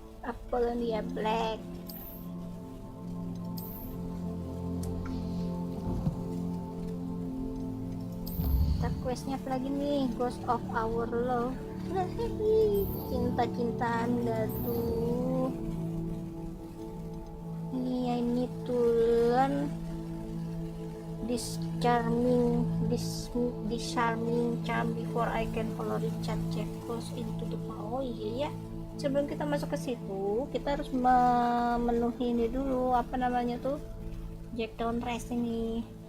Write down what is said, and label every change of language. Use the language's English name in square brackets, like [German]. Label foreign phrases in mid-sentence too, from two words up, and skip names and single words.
[Indonesian] Apolonia Black. Kita questnya apa lagi nih? Ghost of Our Love. Cinta-cintaan dah tuh. [English] Ini I need to learn this charming charm before I can follow Richard Jacobs into the power. [Indonesian] Oh iya ya, sebelum kita masuk ke situ kita harus memenuhi ini dulu, apa namanya tuh, Jack Down Rest ini.